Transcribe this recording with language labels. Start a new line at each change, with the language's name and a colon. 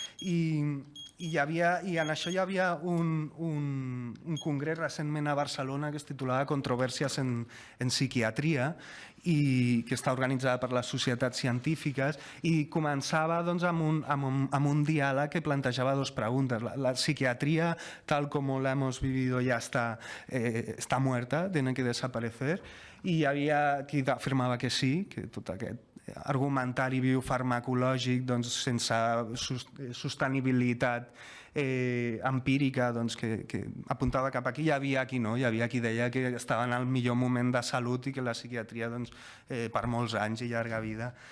Catalan: I en això hi havia un congrés recentment a Barcelona que es titulava Controvèrsies en psiquiatria i que està organitzada per les societats científiques i començava amb un diàleg que plantejava dues preguntes.
Spanish: La psiquiatría, tal como la hemos vivido, ya está muerta, tiene que desaparecer.
Catalan: I hi havia qui afirmava que sí, que tot aquest argumentari biofarmacològic sense sostenibilitat empírica que apuntava cap aquí, hi havia qui no, hi havia qui deia que estava en el millor moment de salut i que la psiquiatria per molts anys i llarga vida.